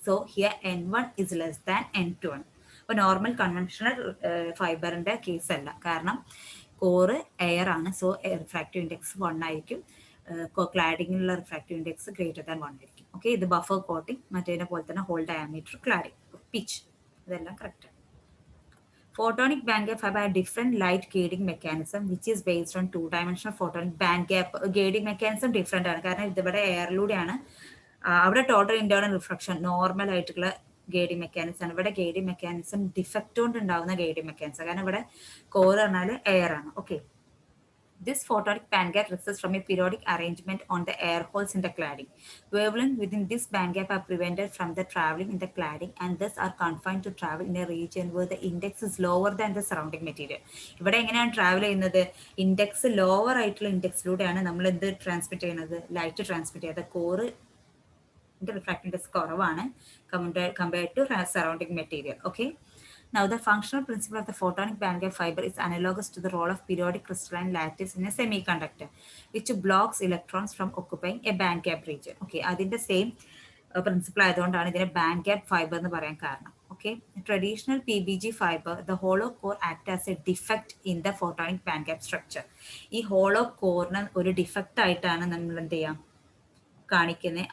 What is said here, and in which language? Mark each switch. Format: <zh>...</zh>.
<en>so here N1 is less than N2</en> <ml>ആണ്. അപ്പോൾ normal conventional ഫൈബറിൻ്റെ case അല്ല, കാരണം കോറ് എയർ ആണ്. സോ റിഫ്രാക്റ്റീവ് ഇൻഡെക്സ് 1 ആയിരിക്കും. ക്ലാഡിങ്ങിലുള്ള റിഫ്രാക്റ്റീവ് ഇൻഡെക്സ്</ml> <en>greater than 1</en> <ml>ആയിരിക്കും. ഓക്കെ, ഇത് ബഫർ കോട്ടിങ്, മറ്റേതിനെ പോലെ തന്നെ ഹോൾ ഡയമീറ്റർ, ക്ലാഡിങ്, പിച്ച്, ഇതെല്ലാം correct.</ml> <en>Photonic bandgap fiber have different light gating mechanism which is based on two-dimensional photonic bandgap gating mechanism different</en> <ml>ആണ്. കാരണം ഇതിവിടെ എയറിലൂടെയാണ്. അവിടെ ടോട്ടൽ ഇന്റേണൽ റിഫ്ലക്ഷൻ നോർമൽ ആയിട്ടുള്ള ഗേഡിംഗ് മെക്കാനിസം ആണ്. ഇവിടെ ഗേഡിംഗ് മെക്കാനിസം ഡിഫക്റ്റ് കൊണ്ട് ഉണ്ടാവുന്ന ഗേഡിംഗ് മെക്കാനിസം, കാരണം ഇവിടെ കോർ പറഞ്ഞാൽ എയർ ആണ്.</ml> <en>Okay, this photonic bandgap results from a periodic arrangement on the air holes in the cladding. Wavelengths within this bandgap are prevented from the traveling in the cladding and thus are confined to travel in a region where the index is lower than the surrounding material.</en> <ml>ഇവിടെ എങ്ങനെയാണ് travel ചെയ്യുന്നത്? Index lower ആയിട്ടുള്ള ഇൻഡെക്സിലൂടെയാണ് നമ്മൾ എന്ത് transmit ചെയ്യുന്നത്? Light transmit ചെയ്യുന്നത്. Core refractive index കുറവാണ്</ml> <en>Compared to surrounding material.</en> <ml>Okay,</ml> <en>Now, the functional principle of the photonic bandgap fiber is analogous to the role of periodic crystalline lattice in a semiconductor, which blocks electrons from occupying a bandgap region.</en> <ml>Okay, അതിന്റെ same principle ആയതുകൊണ്ടാണ് ഇതിനെ band fibre എന്ന് പറയാൻ കാരണം.</ml> <en>Okay, traditional PBG fibre the hollow core act as a defect in the photonic band structure.</en> <ml>ഈ hollow കോറിന് ഒരു defect ആയിട്ടാണ് നമ്മൾ എന്ത് ചെയ്യാം കാണിക്കുന്നത്.</ml>